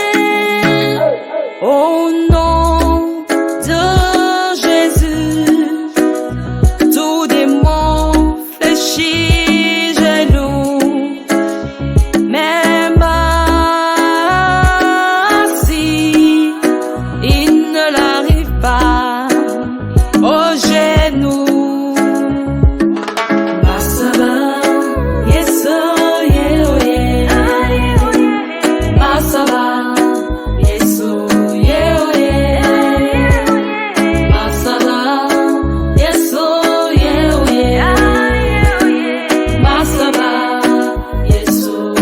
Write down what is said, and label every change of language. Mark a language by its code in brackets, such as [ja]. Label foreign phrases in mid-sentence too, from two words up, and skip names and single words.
[fr] Au nom de Jésus, tout démon fléchit genoux, même assis, il ne l'arrive pas aux genoux. Masaba, yeso, Masaba, yeso, Masaba, yeso, Masaba, yeso,